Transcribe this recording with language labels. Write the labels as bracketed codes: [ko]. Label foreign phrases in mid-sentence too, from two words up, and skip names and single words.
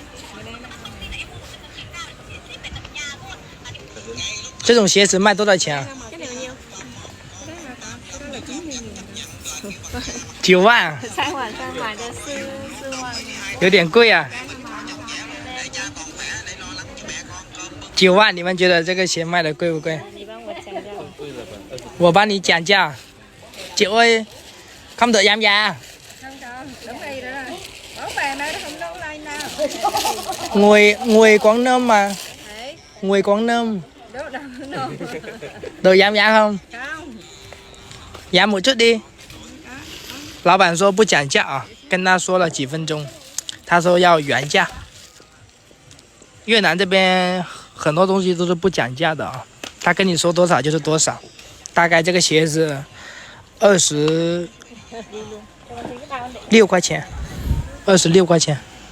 [zh] 这种鞋子卖多少钱啊？9万。 3晚上买的4万，有点贵啊。9万，你们觉得这个鞋卖的贵不贵？你帮我讲价。我帮你讲价。 [vi] Chị ơi, không được giảm giá. Không có, đúng đây rồi. Bảo về nơi nó không đâu đây nào. Người Quảng Nam mà. Đấy, Người Quảng Nam. đâu đâu. Được giảm giá không? Không. Giảm một chút đi. [zh] 老板说不讲价啊，跟他说了几分钟，他说要原价。越南这边很多东西都是不讲价的啊，他跟你说多少就是多少。大概这个鞋子26块钱，26块钱。